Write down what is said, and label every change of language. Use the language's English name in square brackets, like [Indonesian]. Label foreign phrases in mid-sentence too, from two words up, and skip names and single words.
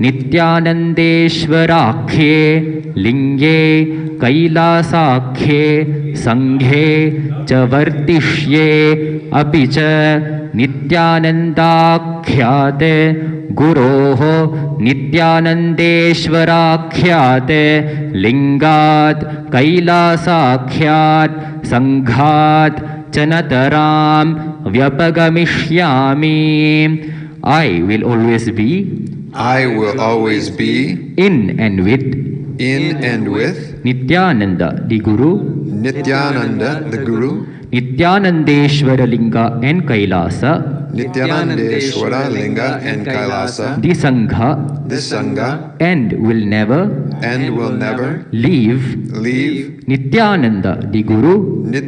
[Sanskrit] नित्यानन्देश्वराख्ये लिङ्गे कैलासाख्ये सङ्घे च वर्तिष्ये अपि च नित्यानन्दाख्यते गुरोः नित्यानन्देश्वराख्यते लिङ्गात् कैलासाख्यात् सङ्घात् चानतरम् व्यपगमिष्यामि. [English] I will always be in and with Nityananda the Guru, Nityanandeshwara Linga and Kailasa, the Sangha, and will never leave Nityananda the Guru,